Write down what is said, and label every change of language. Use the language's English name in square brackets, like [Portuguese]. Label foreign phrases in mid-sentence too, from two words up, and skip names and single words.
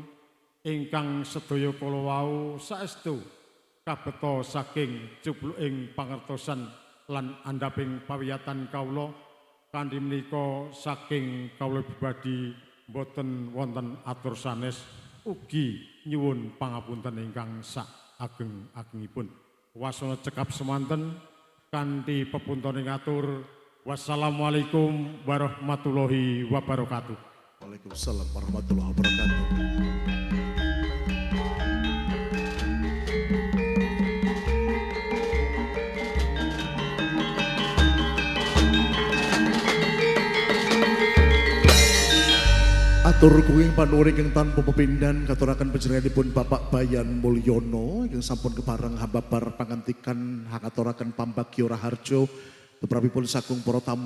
[Javanese] ingkang sedaya kala wau saestu kabeta saking jubluking pangertosan lan andhaping pawiyatan kawula kanthi menika saking kawula pribadi boten wonten atur sanes ugi nyuwun pangapunten ingkang sak ageng-agengipun wasana cekap semanten kanthi pepuntoning atur [Arabic] والسلام عليكم ورحمة الله وبركاته. وعليكم السلام ورحمة الله وبركاته. [Javanese] Atur kuing panuwun ingkang tanpa pepindhan katuraken panjenenganipun Bapak Bayan Mulyono ingkang sampun kepareng hambabar pangantikan hangaturaken pambagya raharja beberapipun sagung para tamu